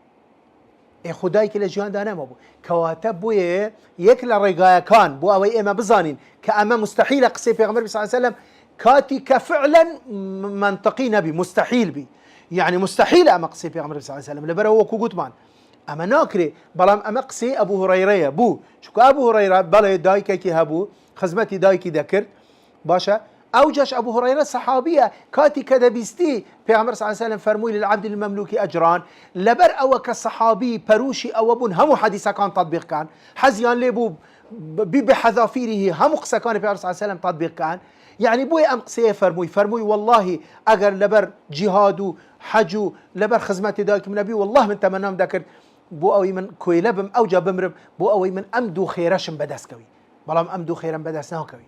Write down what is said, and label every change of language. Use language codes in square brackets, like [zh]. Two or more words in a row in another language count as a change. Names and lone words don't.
[ckb] خدایکی لە ژیاندا نەمابوو. کەواتە بۆیە یەک لە ڕێگایەکان بۆ ئەوەی ئێمە بزانین کە ئەمە مستحیلە قسەی پێغەمبەر [ar] صلی الله عليه وسلم [ckb] کاتی کە فعلا منطقی نەبی، مستحیل بی، یعنی مستحیلە ئەمە قسەی پێغەمبەر [ar] صلی الله عليه وسلم [ckb] لەبەرەوە وەکو گوتمان ئەمە ناکرێ. بەڵام ئەمە قسەی ئەبوو هورەیرەیە بوو، چونکە ئەبوو هورەیرە بەڵێ دایکێکی هەبوو خزمەتی دایکی دەکرد، باشە ئەوجاش ئەبوو هورەیرە سەحابیە کاتی کە دەبیستی پێغەمبەر [ar] صلی الله عليه وسلم [ckb] فەرمووی [ar] للعبد المملوك أجران. [ckb] لەبەر ئەوە کە سەحابی پەروشی ئەوە بوون هەموو حەدیسەکان تەطبیقکان، حەزیان لێ بوو بحەذافیریه هەموو قسەکانی پێغەمبەر [ar] صلی الله عليه وسلم [ckb] تەطبیقکان. یعنی بۆی ئەم قسەیە فەرمووی والله ئەگەر لەبەر جیهاد و حەج و لەبەر خزمەتی دایکم نەبی والله من تەمەنام دەکرد بۆ ئەوەی من کوێلە بم ئەوجا بمرم بۆ ئەوەی من ئەم دوو خێرەشم بەدەستکەوی، بەڵام ئەم دوو خێرەم بەدەست ناکەوی.